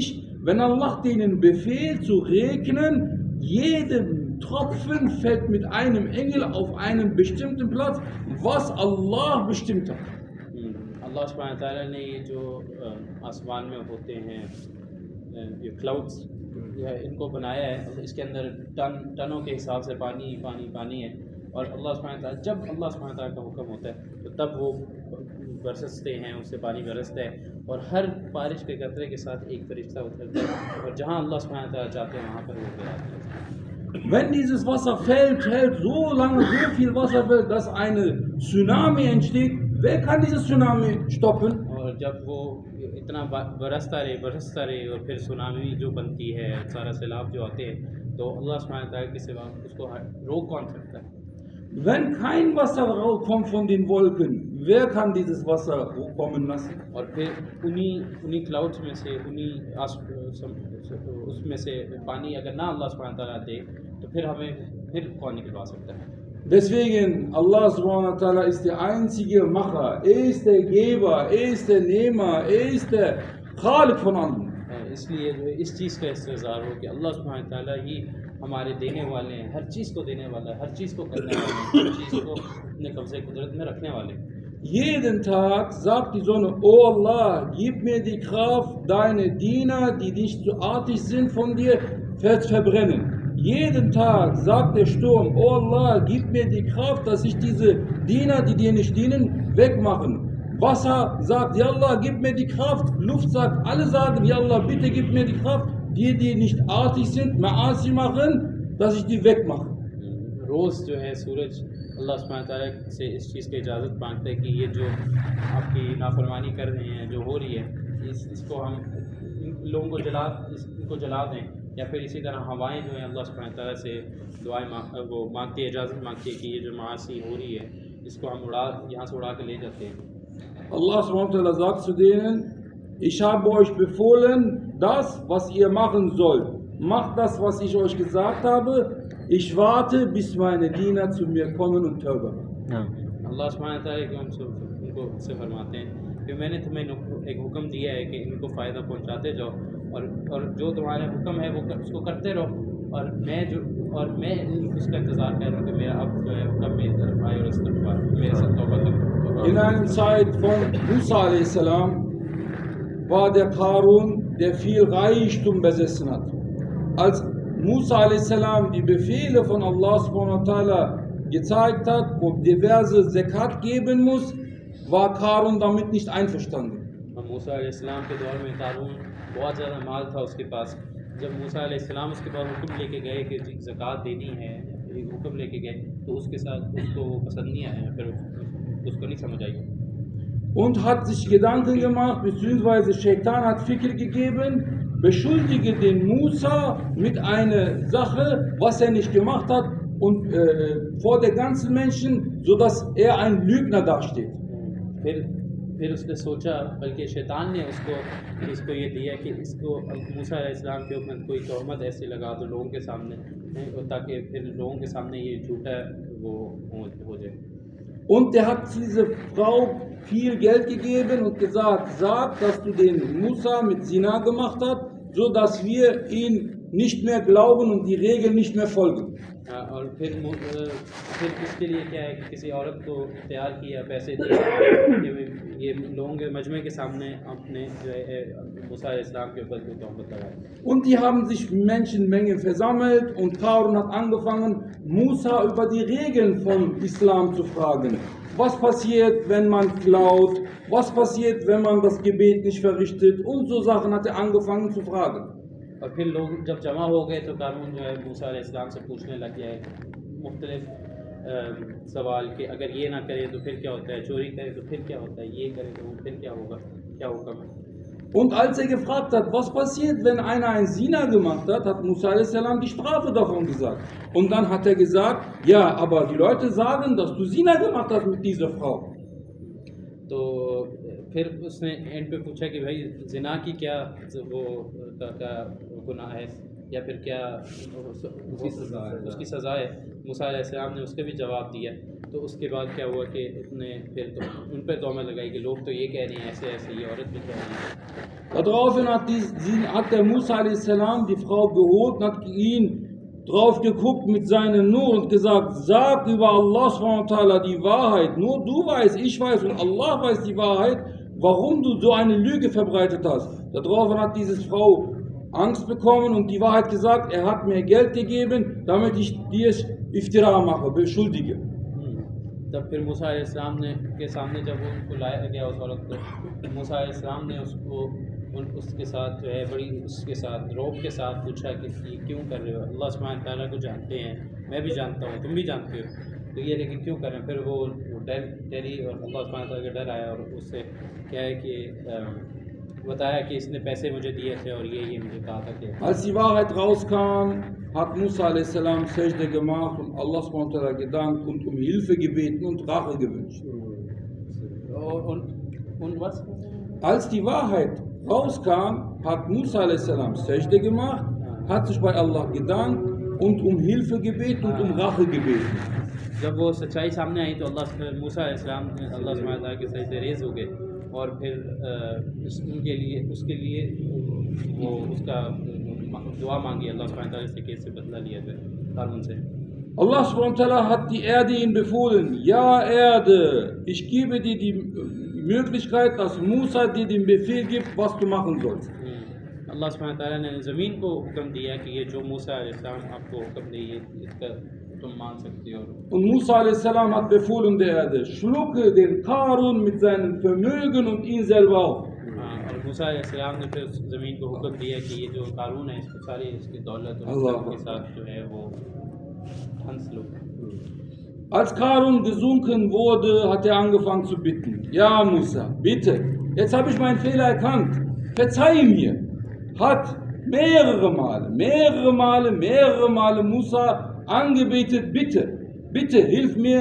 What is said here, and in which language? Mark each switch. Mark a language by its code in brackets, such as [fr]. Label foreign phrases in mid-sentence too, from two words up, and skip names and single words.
[de] Wenn Allah denen befiehlt zu regnen, jeder Tropfen fällt mit einem Engel auf einen bestimmten Platz, was Allah bestimmt hat. [ar] الله سبحانه وتعالى [hi] ने ये जो आसमान में होते हैं ये क्लाउड्स इनको बनाया है इसके अंदर टनों के हिसाब से पानी है और [ar] الله سبحانه وتعالى [hi] जब [ar] الله سبحانه وتعالى [hi] का हुक्म होता है तो तब वो बरसते हैं उससे पानी बरसता है और हर बारिश के कतरे के साथ एक फरिश्ता उतरता है और जहाँ [ar] الله سبحانه وتعالى [hi] चाहते हैं वहाँ पर वो गिराते हैं। [de] Wenn dieses Wasser fällt so lange, so viel Wasser fällt, dass eine Tsunami entsteht, wer kann dieses Tsunami stoppen? [hi] और जब वो इतना बरसता रहे और फिर सुनामी जो बनती है सारा सैलाब जो आते हैं तो [ar] الله سبحانه وتعالى [hi] के सिवा उसको रोक कौन सकता है? [de] Wenn kein Wasser kommt von den Wolken, wer kann dieses Wasser kommen lassen? [hi] और फिर उन्हीं क्लाउड्स में से उसमें से पानी अगर ना [ar] الله سبحانه وتعالى [hi] दे तो फिर कौन निकलवा सकता है? [de] Deswegen, [ar] الله سبحانه وتعالى [de] ist der einzige Macher, er ist der Geber, er ist der Nehmer, er ist der Khalik von allem. [hi] इसलिए जो इस चीज़ का इस्तेज़ार हो कि [ar] الله سبحانه وتعالى [hi] ही हमारे देने वाले हैं, हर चीज़ को देने वाला है, हर चीज़ को करने वाले हैं, हर चीज़ को अपने कब्ज़े कुदरत में रखने वाले हैं। [de] Jeden Tag sagt die Sonne, oh Allah, gib mir die Kraft, deine Diener, die nicht so artig sind von dir, verbrennen. Jeden Tag sagt der Sturm, oh Allah, gib mir die Kraft, dass ich diese Diener, die dir nicht dienen, wegmachen. Wasser sagt, ja Allah, gib mir die Kraft. Luft sagt, alle sagen, ja Allah, bitte gib mir die Kraft, die nicht artig sind, Maasi machen, dass ich die wegmache. [hi] रोज़ जो है सूरज [ar] الله سبحانه وتعالى [hi] से इस चीज़ की इजाज़त मांगता है कि ये जो आपकी नाफरमानी कर रहे हैं, जो हो रही है, इसको हम लोगों को इनको जला दें, या फिर इसी तरह हवाएं जो हैं [ar] الله سبحانه وتعالى [hi] से दुआएं मांगती है, इजाज़त मांगती है कि ये जो मासी हो रही है इसको हम यहाँ से उड़ा के ले जाते हैं। [ar] الله سبحانه وتعالى [de] sagt zu denen, ich habe euch befohlen, das, was ihr machen sollt. Macht das, was ich euch gesagt habe. Ich warte, bis meine Diener zu mir kommen und Tauba machen. [ar] الله سبحانه وتعالى [hi] उनको से फरमाते हैं कि मैंने तुम्हें एक हुक्म दिया है कि इनको फ़ायदा पहुँचाते जाओ और जो तुम्हारा हुक्म है वो उसको करते रहो, और मैं उसका इंतज़ार कर रहा हूँ कि मेरा अब जो है हुक्म मेरी तरफ आए और इस्तग़फ़ार मेरे साथ तौबा करो। [de] In einer Zeit von Musa a.s. war der Karun, der viel Reichtum besessen hat. Als Musa a.s. die Befehle von [ar] الله سبحانه وتعالى [de] gezeigt hat, wo diverse Zakat geben muss, war Karun damit nicht einverstanden. [hi] मूसा अलैहिस्सलाम के दौर में कारून बहुत ज़्यादा माल था उसके पास। जब मूसा अलैहिस्सलाम उसके पास हुक्म लेके गए कि ज़कात देनी है, हुक्म लेके गए, तो उसके साथ उसको पसंद नहीं आया, फिर उसको नहीं समझ आई। [de] Und hat sich Gedanken gemacht, beziehungsweise Shaitan hat Fikr gegeben, beschuldige den Musa mit einer Sache, was er nicht gemacht hat, und vor der ganzen Menschen, sodass er ein Lügner dasteht. [hi] फिर उसने सोचा, बल्कि शैतान ने इसको ये दिया कि इसको मूसा अलैहिस्सलाम के ऊपर कोई तहमत ऐसे लगा दो लोगों के सामने, ताकि फिर लोगों के सामने ये झूठा वो हो जाए। [de] Und er hat diese Frau viel Geld gegeben und gesagt, sag, dass du den Musa mit Zina gemacht hast, so dass wir ihn nicht mehr glauben und die Regeln nicht mehr folgen. [hi] और फिर इसके लिए क्या है कि किसी औरत को तैयार किया, पैसे दिए, ये लोगों के मजमे के सामने अपने जो है मूसा अलैहिस्सलाम के ऊपर तहमत लगाई। [de] Und die haben sich Menschenmengen versammelt und Karun hat angefangen, Musa über die Regeln von Islam zu fragen. Was passiert, wenn man klaut? Was passiert, wenn man das Gebet nicht verrichtet? Und so Sachen hat er angefangen zu fragen. [hi] और फिर लोग जब जमा हो गए तो कारून जो है मूसा अलैहिस्सलाम से पूछने लग गया है मुख्तलिफ सवाल कि अगर ये ना करे तो फिर क्या होता है, चोरी करे तो फिर क्या होता है, ये करे तो फिर क्या होगा, क्या हुक्म है। [de] Und als er gefragt hat, was passiert, wenn einer ein Zina gemacht hat, hat Musa a.s. die Strafe davon gesagt. Und dann hat er gesagt, ja, aber die Leute sagen, dass du Zina gemacht hast mit dieser Frau. [hi] तो फिर उसने एंड पे पूछा कि भाई जिना की क्या वो का गुनाह है या फिर क्या उसकी सज़ा है। मूसा अलैहिस्सलाम ने उसके भी जवाब दिया। तो उसके बाद क्या हुआ कि उसने फिर तो उन पर तोहमत लगाई कि लोग तो ये कह रहे हैं ऐसे ऐसे, ये औरत भी कह रही है। [de] Daraufhin hat der Musa a.s. die Frau geholt und hat ihn drauf geguckt mit seinem Nur und gesagt, sag über [ar] الله سبحانه وتعالى [de] die Wahrheit, nur du weißt, ich weiß und Allah weiß die Wahrheit, warum du so eine Lüge verbreitet hast. Daraufhin hat diese Frau Angst bekommen und die Wahrheit gesagt, er hat mir Geld gegeben, damit ich dir Iftira mache, beschuldige. [hi] तब फिर मूसा अलैहिस्सलाम ने के सामने जब वो उनको लाया गया उस औरत को, मूसा अलैहिस्सलाम ने उसके साथ जो है बड़ी उसके साथ रौब के साथ पूछा कि क्यों कर रहे हो, [ar] الله سبحانه وتعالى [hi] को जानते हैं, मैं भी जानता हूँ, तुम भी जानते हो, तो ये लेकिन क्यों कर रहे हैं। फिर वो डरी और [ar] الله سبحانه وتعالى [hi] का डर आया और उससे क्या है कि बताया कि इसने पैसे मुझे दिए थे और ये मुझे कहा था कि [de] Als die Wahrheit rauskam, hat Musa a.s. Sajde gemacht und Allah SWT gedankt und um Hilfe gebeten und Rache gewünscht. und was? Als die Wahrheit rauskam, hat Musa a.s. Sajde gemacht, hat sich bei Allah gedankt und um Hilfe gebeten und um Rache gebeten. [hi] जब वो सच्चाई सामने आई तो अल्लाह मूसा अलैहिस्सलाम ने [ar] الله سبحانه وتعالى [hi] के सजदे रेज़ हो गए और फिर उसके लिए वो उसका दुआ मांगी [ar] الله سبحانه وتعالى [hi] से कि इससे बदला लिया जाए कारून से [de] Allah SWT hat die Erde ihm befohlen, ja Erde, ich gebe dir die Möglichkeit, dass Musa dir den Befehl gibt, was du machen sollst. [ar] الله سبحانه وتعالى [hi] ने ज़मीन को हुक्म दिया कि ये जो मूसा अलैहिस्सलाम आपको हुक्म दे ये इसका तुम मान सकते हो [de] Und Musa a.s. hat befohlen der Erde, schlucke den Karun mit seinem Vermögen und ihn selber auf. [hi] और मूसा अलैहिस्सलाम ने फिर ज़मीन को हुक्म दिया कि ये जो कारून है इसको सारी इसकी दौलत और के साथ जो है वो हंस लो [de] Als Karun gesunken wurde, hat er angefangen zu bitten. Ja, Musa, bitte, jetzt habe ich meinen Fehler erkannt. Verzeih mir. Hat mehrere Male Musa angebetet, bitte, hilf mir.